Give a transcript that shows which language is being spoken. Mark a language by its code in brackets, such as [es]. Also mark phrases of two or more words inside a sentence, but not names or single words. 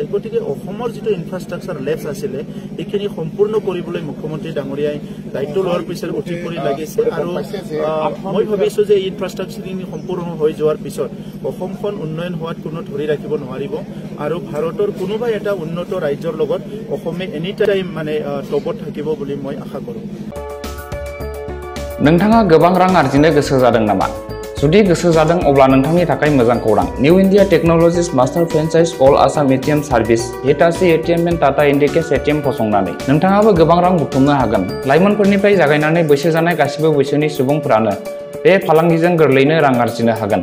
[as] গতিকে অসমৰ যিটো [en] infrastructure lapse [as] আছিলে এইখিনি সম্পূৰ্ণ কৰিবলৈ মুখ্যমন্ত্ৰী ডাঙৰীয়াই দায়িত্ব লোৱাৰ পিছত উঠি পৰি লাগিছে আৰু মই ভাবিছোঁ যে এই ইনফ্ৰাষ্ট্ৰাকচাৰখিনি সম্পূৰ্ণ হৈ যোৱাৰ পিছত অসমখন উন্নয়ন হোৱাত কোনো ধৰি ৰাখিব নোৱাৰিব আৰু ভাৰতৰ কোনোবা এটা উন্নত ৰাজ্যৰ লগত অসমে [en] any time [as] মানে টপত থাকিব বুলি মই আশা কৰোঁ। [brx] नोंथाङा गोबां रां आर्जिनो गोसो जादों नामा? जुदि गोसो जादों अब्ला नोंथांनि थाखाय मोजां खौरां। निउ इन्डिया टेक्न'लजिज [en] master franchise [brx] अल आसाम [en] ATM service [brx] हिटाची ATM एन्ड टाटा इन्डिकेस ATM फसंनानै नोंथाङाबो गोबां रां बुथुमनो हागोन। लाइमोनफोरनिफ्राय जागायनानै बैसो जानाय गासिबो बैसोनि सुबुंफोरानो बे फालांगिजों गोरलैनो रां आर्जिनो हागोन।